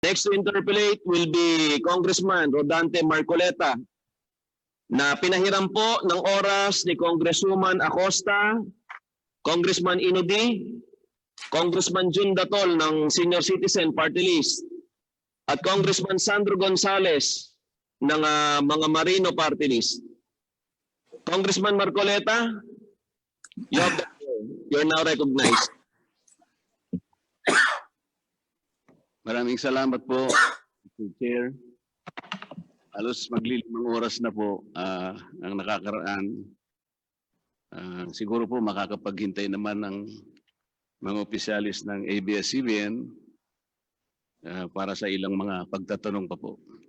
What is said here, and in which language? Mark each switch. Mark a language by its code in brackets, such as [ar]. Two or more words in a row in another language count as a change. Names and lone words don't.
[en] Next to interpellate will be [tl] Congressman Rodante Marcoleta na pinahiram po ng oras ni Congresswoman Acosta, Congressman Inudi, Congressman Jun Datol ng Senior Citizen Party List at Congressman Sandro Gonzales ng mga Marino Party List. [en] Congressman Marcoleta, you're now recognized. [tl] Maraming salamat po, Mr. Chair. Halos maglilimang oras na po ang nakakaraan. Siguro po makakapaghintay naman ng mga opisyalis ng ABS-CBN para sa ilang mga pagtatanong pa po.